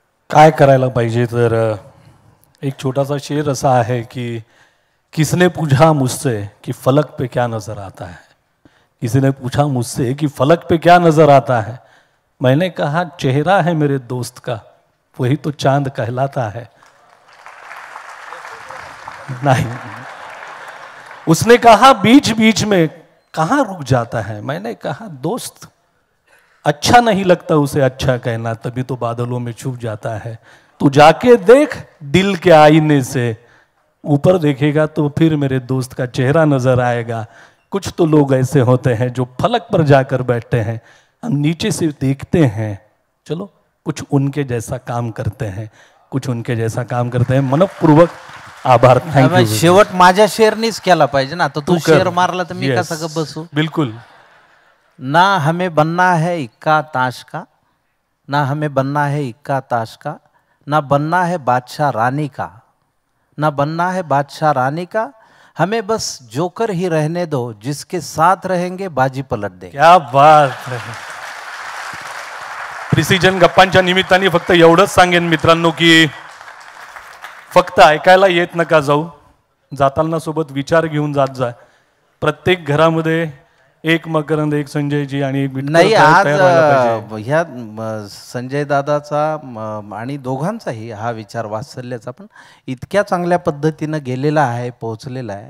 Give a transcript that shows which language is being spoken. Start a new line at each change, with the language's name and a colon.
Marathi: काय करायला पाहिजे तर एक छोटासा शेर असा आहे की
Hindi: किसने पूछा मुझसे कि फलक पे क्या नजर आता है. किसी ने पूछा मुझसे कि फलक पे क्या नजर आता है. मैंने कहा चेहरा है मेरे दोस्त का, वही तो चांद कहलाता है. नहीं, उसने कहा बीच बीच में कहाँ रुक जाता है. मैंने कहा दोस्त अच्छा नहीं लगता उसे अच्छा कहना, तभी तो बादलों में छुप जाता है. तू जाके देख दिल के आईने से, ऊपर देखेगा तो फिर मेरे दोस्त का चेहरा नजर आएगा. कुछ तो लोग ऐसे होते हैं जो फलक पर जाकर बैठते हैं, हम नीचे से देखते हैं, चलो कुछ उनके जैसा काम करते हैं, कुछ उनके जैसा काम करते हैं.
Marathi: मनपूर्वक आभार. थँक्यू. शेवट माझ्या शेरनीच केला पाहिजे ना. आता तू शेर मारला तर मी कसा गप बसू. बिल्कुल.
Hindi: ना हमें बनना है इक्का ताश का, ना हमें बनना है इक्का ताश का, ना बनना है बादशाह रानी का, ना बनना है बादशाह रानी का. हमें बस जोकर ही रहने दो, जिसके साथ रहेंगे बाजी पलट दे. क्या बात है.
Marathi: प्रिसिजन गप्पांच्या निमित्ताने फक्त एवढंच सांगेन मित्रांनो की फक्त ऐकायला येत नका जाऊ, जाताना सोबत विचार घेऊन जात जा. प्रत्येक घरामध्ये एक मकरंद, एक संजयजी आणि एक नाही. आज ह्या संजय दादाचा आणि दोघांचाही हा विचार वात्सल्याचा पण इतक्या चांगल्या पद्धतीनं गेलेला आहे, पोहोचलेला आहे.